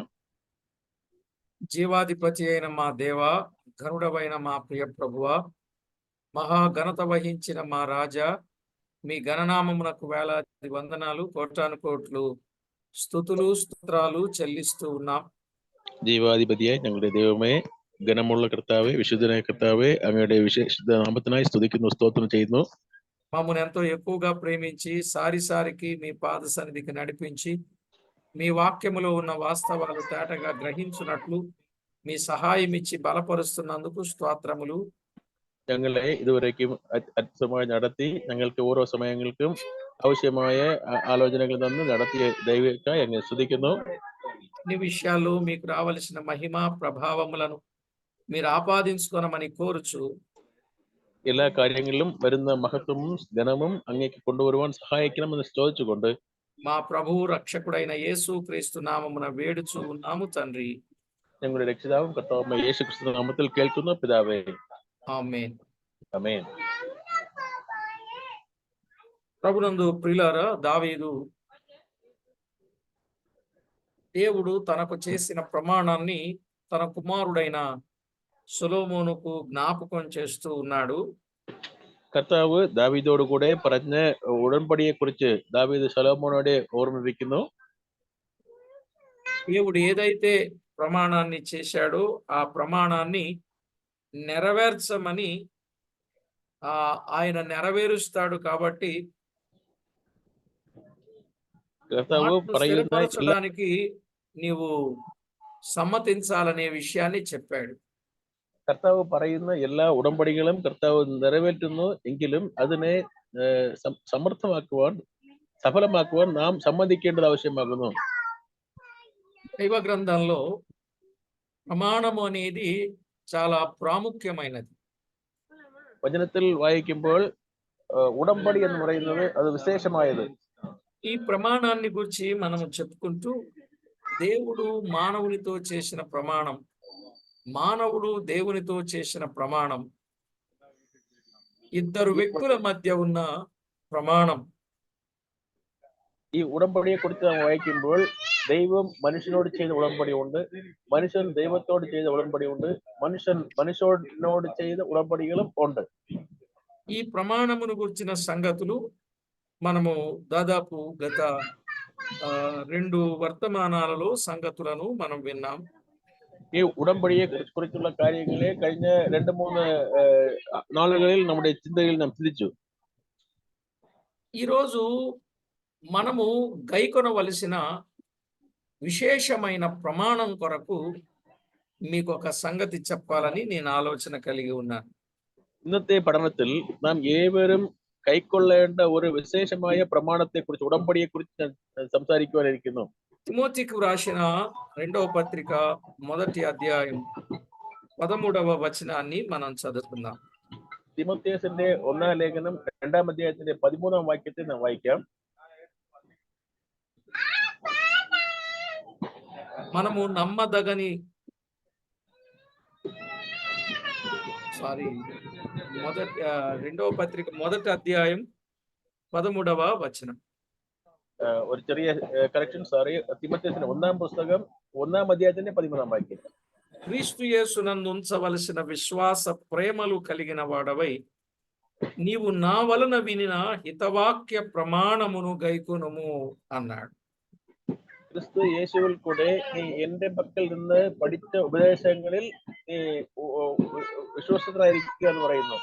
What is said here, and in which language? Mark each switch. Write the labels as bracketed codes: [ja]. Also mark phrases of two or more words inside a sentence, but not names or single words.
[te] జీవాధిపతి అయిన మా దేవ, ఘనుడవైన మా ప్రియ ప్రభువా, మహాఘనత వహించిన మా రాజా, మీ గణనామమునకు వేలాది వందనాలు, కోటాను కోట్లు స్తుతులు స్తోత్రాలు చెల్లిస్తూ ఉన్నాం. [ml] ജീവാധിപതിയായി ഞങ്ങളുടെ ദൈവമേ, ഘനമുള്ള കർത്താവേ, വിശുദ്ധനായ കർത്താവേ, അങ്ങയുടെ വിശുദ്ധ നാമത്തിനായി സ്തുതിക്കുന്നു, സ്തോത്രം ചെയ്യുന്നു. [te] మమ్మల్ని ఎంతో ఎక్కువగా ప్రేమించి సారికి మీ పాద సన్నిధికి నడిపించి మీ వాక్యములో ఉన్న వాస్తవాలు తేటగా గ్రహించున్నట్లు మీ సహాయం ఇచ్చి బలపరుస్తున్నందుకు స్తోత్రములు. [ml] ഞങ്ങളെ ഇതുവരേക്കും അത്ഭുതമായി നടത്തി ഞങ്ങൾക്ക് ഓരോ സമയങ്ങൾക്കും ആവശ്യമായ ఆలోచనలు തന്നു നടത്തിയ ദൈവത്തിനായി അങ്ങ് സ്തുതിക്കുന്നു. [te] అన్ని విషయాల్లో మీకు రావలసిన మహిమ ప్రభావములను మీరు ఆపాదించుకొనమని కోరుచు [ml] എല്ലാ കാര്യങ്ങളിലും വരുന്ന മഹത്വവും ഘനവും അങ്ങേക്ക് കൊണ്ടുവരുവാൻ സഹായിക്കണമെന്ന് ചോദിച്ചുകൊണ്ട് [te] మా ప్రభువు రక్షకుడైన యేసు క్రీస్తు నామమున వేడుచు ఉన్నాము తండ్రి. [ml] ഞങ്ങളുടെ രക്ഷിതാവും കർത്താവുമായ യേശു ക്രിസ്തു നാമത്തിൽ കേൾക്കുന്ന പിതാവേ, [te] ఆమేన్. ఆమేన్. ప్రభునందు ప్రియులారా, దావీదు దేవుడు తనకు చేసిన ప్రమాణాన్ని తన కుమారుడైన సొలొమోనుకు జ్ఞాపకం చేస్తూ ఉన్నాడు. [ml] കർത്താവ് ദാവീദോട് കൂടെ പറഞ്ഞ ഉടമ്പടിയെ കുറിച്ച് ദാവീദ് സൊലൊമോനോട് ഓർമ്മിപ്പിക്കുന്നു. [te] దేవుడు ఏదైతే ప్రమాణాన్ని చేశాడో ఆ ప్రమాణాన్ని నెరవేర్చమని ఆయన నెరవేరుస్తాడు. కాబట్టి స్థిరపరచడానికి నీవు సమ్మతించాలనే విషయాన్ని చెప్పాడు. [ml] കർത്താവ് പറയുന്ന എല്ലാ ഉടമ്പടികളും കർത്താവ് നിറവേറ്റുന്നു. എങ്കിലും അതിനെ സമർത്ഥമാക്കുവാൻ, സഫലമാക്കുവാൻ നാം സമ്മതിക്കേണ്ടത് ആവശ്യമാകുന്നു. [te] దైవ గ్రంథంలో ప్రమాణము అనేది చాలా ప్రాముఖ్యమైనది. [ml] വചനത്തിൽ വായിക്കുമ്പോൾ ഉടമ്പടി എന്ന് പറയുന്നത് അത് വിശേഷമായത്. [te] ఈ ప్రమాణాన్ని గురించి మనం చెప్పుకుంటూ దేవుడు మానవునితో చేసిన ప్రమాణం, మానవుడు దేవునితో చేసిన ప్రమాణం, ఇద్దరు వ్యక్తుల మధ్య ఉన్న ప్రమాణం. [ml] ഈ ഉടമ്പടിയെ കുറിച്ച് നാം വായിക്കുമ്പോൾ ദൈവം മനുഷ്യനോട് ചെയ്ത ഉടമ്പടി ഉണ്ട്, മനുഷ്യൻ ദൈവത്തോട് ചെയ്ത ഉടമ്പടി ഉണ്ട്, മനുഷ്യൻ മനുഷ്യനോട് ചെയ്ത ഉടമ്പടികളും ഉണ്ട്. [te] ఈ ప్రమాణమును గురించిన సంగతులు మనము దాదాపు గత 2 వర్తమానాలలో సంగతులను మనం విన్నాం. [ml] ഈ ഉടമ്പടിയെ കുറിച്ചുള്ള കാര്യങ്ങളെ കഴിഞ്ഞ 2-3 നാളുകളിൽ നമ്മുടെ ചിന്തയിൽ നാം ചിന്തിച്ചു. [te] ఈరోజు మనము గైకొనవలసిన విశేషమైన ప్రమాణం కొరకు మీకు ఒక సంగతి చెప్పాలని నేను ఆలోచన కలిగి ఉన్నాను. [ml] ഇന്നത്തെ പഠനത്തിൽ നാം ഏവരും കൈക്കൊള്ളേണ്ട ഒരു വിശേഷമായ പ്രമാണത്തെ കുറിച്ച്, ഉടമ്പടിയെ കുറിച്ച് സംസാരിക്കുവാനിരിക്കുന്നു. [te] తిమోతికి రాసిన 2వ పత్రిక 1వ అధ్యాయం 13వ వచనాన్ని మనం చదువుకుందాం. [ml] തിമോഥെയോസിന്റെ 1ാം ലേഖനം 2ാം അധ്യായത്തിന്റെ 13ാം വാക്യത്തെ നാം വായിക്കാം. [te] మనము నమ్మదగని సారీ, రెండవ పత్రిక మొదటి అధ్యాయం 13వ వచనం. [ml] ഒരു ചെറിയ [en] correction, sorry. [ml] തിമോഥെയോസിന്റെ 1-ാം പുസ്തകം 1-ാം അധ്യായത്തിന്റെ 13-ാം വാക്യം. [te] క్రీస్తు యేసునందు ఉంచవలసిన విశ్వాస ప్రేమలు కలిగిన వాడవై నీవు నా వలన వినిన హితవాక్య ప్రమాణమును గైకొనుము అన్నాడు. [ml] ക്രിസ്തു യേശുവിൽ കൂടെ നീ എന്റെ പക്കൽ നിന്ന് പഠിച്ച ഉപദേശങ്ങളിൽ നീ വിശ്വസ്തരായിരിക്കുക എന്ന് പറയുന്നു.